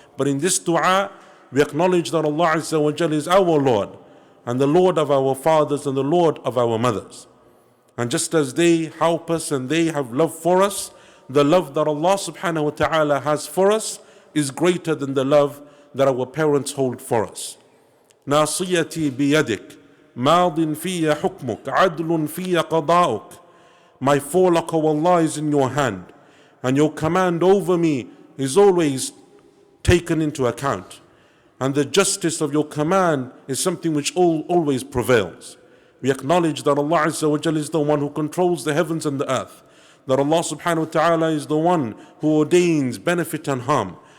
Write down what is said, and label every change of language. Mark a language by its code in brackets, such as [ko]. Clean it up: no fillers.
[en] But in this dua, we acknowledge that Allah Azza wa Jalla is our Lord, and the Lord of our fathers and the Lord of our mothers. And just as they help us and they have love for us, the love that Allah subhanahu wa ta'ala has for us is greater than the love that our parents hold for us. [ar] ناصيتي بيدك ماض في حكمك عدل في قضاؤك. [en] My forelock, O Allah, is in your hand, and your command over me is always taken into account. And the justice of your command is something which always prevails. We acknowledge that Allah Azza wa Jalla is the one who controls the heavens and the earth, that Allah subhanahu wa ta'ala is the one who ordains benefit and harm.